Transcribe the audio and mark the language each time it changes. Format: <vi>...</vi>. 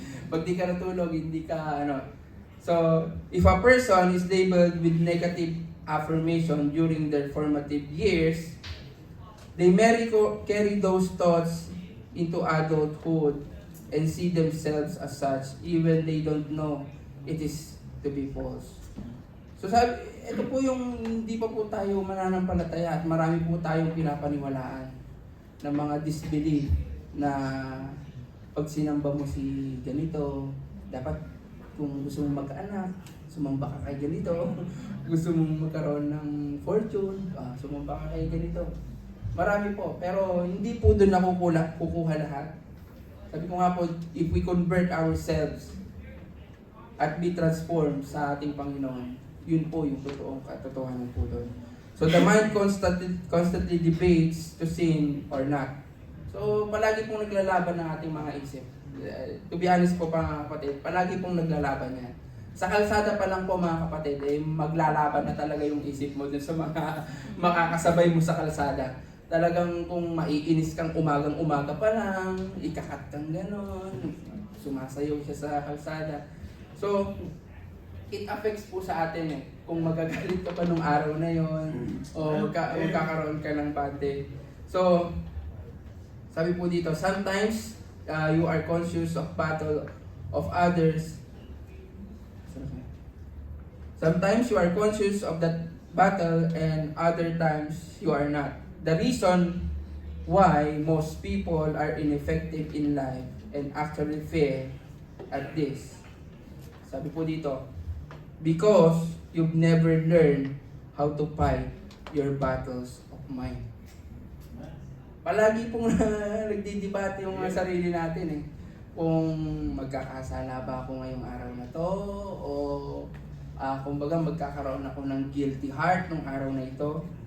<tl>Pag di ka natulog, hindi ka</tl> <en>So, if a person is labeled with negative affirmation during their formative years, they may carry those thoughts into adulthood and see themselves as such, even they don't know it is to be false.</en> <tl>So ito po yung hindi pa po tayo mananampalataya at marami po tayong pinapaniwalaan ng mga disbelief na pag sinamba mo si ganito, dapat kung gusto mong magkaanak, sumamba ka kay ganito. Gusto mong magkaroon ng fortune, sumamba ka kay ganito. Marami po, pero hindi po doon kukuha lahat. Sabi ko nga po,</tl> <en>if we convert ourselves</en> <tl>at</tl> <en>be transformed</en> <tl>sa ating Panginoon, yun po yung totoong katotohanan po doon.</tl> <en>So the mind constantly debates to sin or not.</en> <tl>So palagi pong naglalaban ng ating mga isip.</tl> <en>To be honest</en> <tl>po mga kapatid, palagi pong naglalaban yan. Sa kalsada pa lang po mga kapatid, maglalaban na talaga yung isip mo dun sa mga makakasabay mo sa kalsada. Talagang kung maiinis kang umagang-umaga pa lang, ikakat kang gano'n, sumasayaw siya sa kalsada.</tl> <en>So, it affects</en> <tl>po sa atin kung magagalit ka pa nung araw na yon o kakaroon ka ng</tl> <en>bad day.</en> <tl>So, sabi po dito,</tl> <en>sometimes you are conscious of battle of others. Sometimes you are conscious of that battle and other times you are not. The reason why most people are ineffective in life and actually fail at this.</en> <tl>Sabi po dito,</tl> <en>because you've never learned how to fight your battles of mind.</en> <tl>Palagi pong nagdidebate yung sarili natin kung magkakasala ba ako ngayong araw na to o kumbaga magkakaroon ako ng</tl> <en>guilty heart</en> <tl>nung araw na ito.</tl>